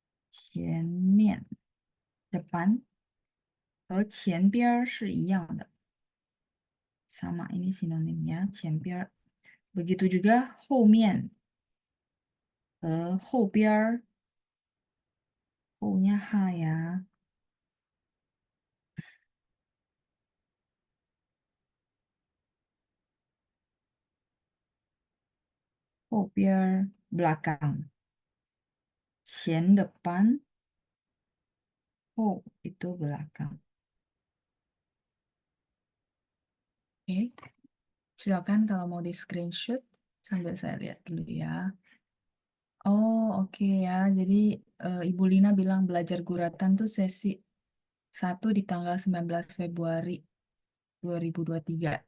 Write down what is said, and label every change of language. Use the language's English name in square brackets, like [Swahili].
[Chinese] Qianmian, [Indonesian] depan, [Chinese] 和前边儿是一样的。 [Indonesian] sama ini sinonimnya 前边儿. Begitu juga [Chinese] 后面和后边儿， [Indonesian] 后nya ha ya. 后边儿 belakang. 前 depan, 后 itu belakang. Oke, silakan kalau mau di screenshot sambil saya lihat dulu ya. Oh, oke ya. Jadi Ibu Lina bilang belajar guratan tuh sesi 1 di tanggal 19 Februari 2023.